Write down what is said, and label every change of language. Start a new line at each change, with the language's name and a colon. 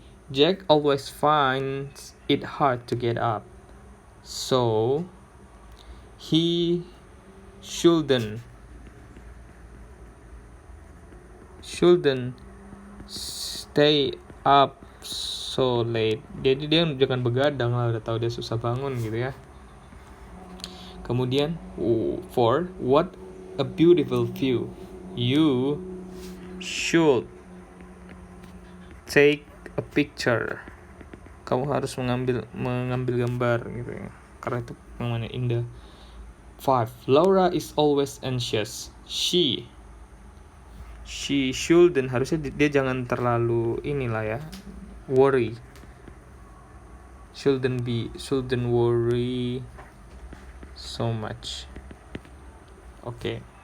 English: Jack always finds it hard to get up, so he shouldn't stay up so late.
Indonesian: Jadi dia jangan begadang lah, udah tahu dia susah bangun gitu ya. Kemudian 4.
English: What a beautiful view. You should take a picture.
Indonesian: Kamu harus mengambil gambar gitu ya, karena itu pemandangan indah. 5.
English: Laura is always anxious. She shouldn't,
Indonesian: harusnya dia jangan terlalu inilah ya,
English: worry. Shouldn't worry so much. Okay.